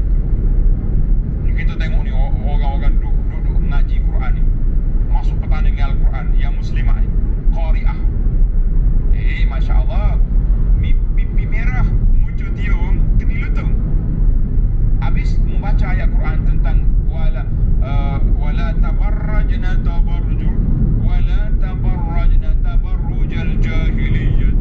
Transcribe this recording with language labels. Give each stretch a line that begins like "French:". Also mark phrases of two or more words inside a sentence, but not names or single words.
Malay: Kita tengok ni orang-orang duduk mengaji Quran ni, masuk pertandingan Al-Quran yang muslimah ni, qari'ah. Masya Allah, pipi merah, muncul tiung, kena lutung. Habis membaca ayat Quran tentang
Arabic: wala tabarrajna tabarrujal jahiliyah.